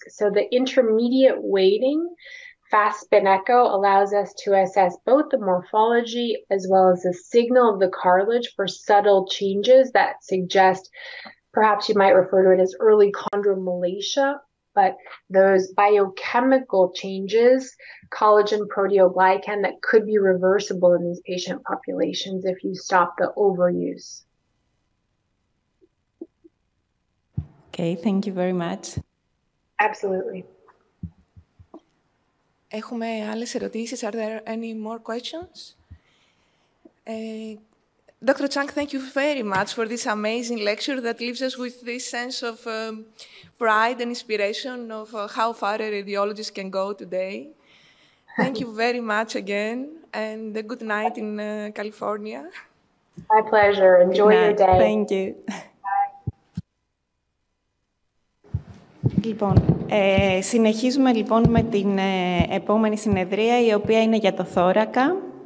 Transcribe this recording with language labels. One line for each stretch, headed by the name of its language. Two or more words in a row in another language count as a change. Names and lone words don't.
English: So the intermediate weighting, fast spin echo, allows us to assess both the morphology as well as the signal of the cartilage for subtle changes that suggest, perhaps you might refer to it as early chondromalacia, but those biochemical changes, collagen, proteoglycan, that could be reversible in these patient populations if you stop the overuse. Okay, thank you very much. Absolutely.
Greek: Έχουμε άλλες ερωτήσεις?
English: Are there any more questions? Dr. Chang, thank you very much for this amazing lecture that leaves us with this sense of pride and inspiration of how far a radiologist can go today. Thank you very much again, and a good night in California. My pleasure. Enjoy your day. Thank you.
Greek: Λοιπόν, συνεχίζουμε λοιπόν με την επόμενη συνεδρία, η οποία είναι για το θώρακα.